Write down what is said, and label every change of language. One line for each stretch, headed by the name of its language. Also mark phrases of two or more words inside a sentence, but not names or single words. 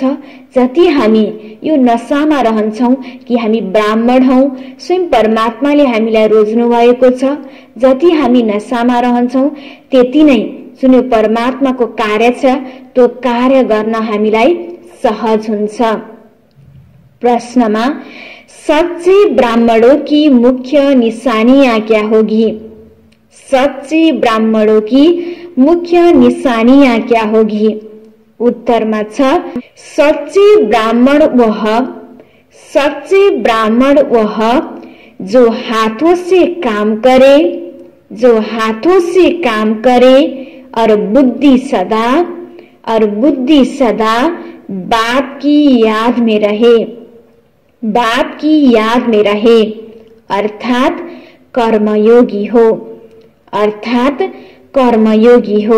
Nepali: जति हामी यो नशामा रहन्छौं कि हामी ब्राह्मण हौ, स्वयं परमात्माले हामीलाई रोज्नु भएको छ। जति हामी नशामा रहन्छौं त्यति नै जुन परमात्माको कार्य छ त्यो कार्य गर्न हामीलाई सहज हुन्छ।
Hindi: प्रश्नमा सच्चे ब्राह्मणों की मुख्य निशानियां क्या होगी? सच्चे ब्राह्मणों की मुख्य निशानियां क्या होगी?
Nepali: उत्तरमा छ,
Hindi: सच्चे ब्राह्मण वह जो हाथों से काम करे और बुद्धि सदा बाप की याद में रहे अर्थात कर्मयोगी हो।